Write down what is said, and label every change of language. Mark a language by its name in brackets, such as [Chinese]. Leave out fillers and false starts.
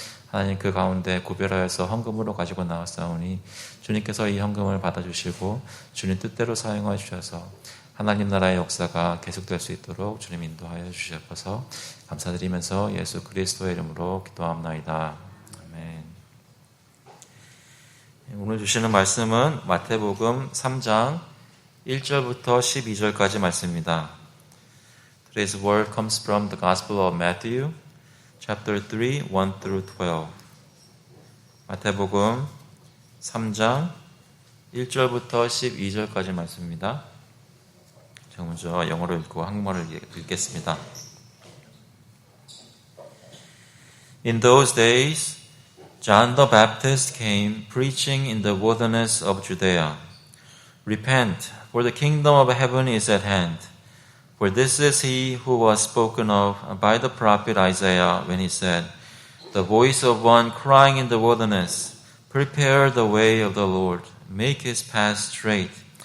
[Korean] 하나님 그 가운데 구별하여서 헌금으로 가지고 나왔사오니 주님께서 이 헌금을 받아주시고 주님 뜻대로 사용하여 주셔서 하나님 나라의 역사가 계속될 수 있도록 주님 인도하여 주셔서 감사드리면서 예수 그리스도의 이름으로 기도합나이다. 아멘. 오늘 주시는 말씀은 마태복음 3장 1절부터 12절까지 말씀입니다. [English] Today's word comes from the Gospel of Matthew, chapter 3, 1 through 12. [Korean] 마태복음 3장 1절부터 12절까지 말씀입니다. 제가 먼저 영어로 읽고 한국말을 읽겠습니다. [English] In those days, John the Baptist came preaching in the wilderness of Judea. Repent, for the kingdom of heaven is at hand. For this is he who was spoken of by the prophet Isaiah when he said, The voice of one crying in the wilderness, Prepare the way of the Lord, make his path straight.